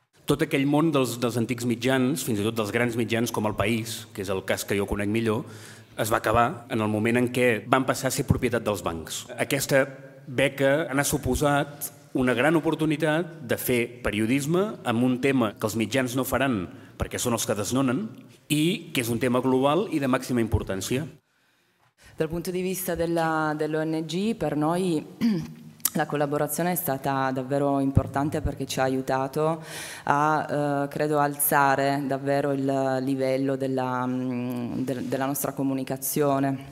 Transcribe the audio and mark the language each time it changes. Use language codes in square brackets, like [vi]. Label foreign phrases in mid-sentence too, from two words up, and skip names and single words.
[ca] tot aquell món dels antics mitjans, fins i tot dels grans mitjans com El País, que és el cas que jo conec millor, es va acabar en el moment en què van passar a ser propietat dels bancs. Aquesta beca ha suposat una gran oportunitat de fer periodisme amb un tema que els mitjans no faran perquè són els que desnonen i que és un tema global i de màxima importància. [it] Dal punto di vista dell'ONG, per noi la collaborazione è stata davvero importante perché ci ha aiutato a, credo, alzare davvero il livello della nostra comunicazione.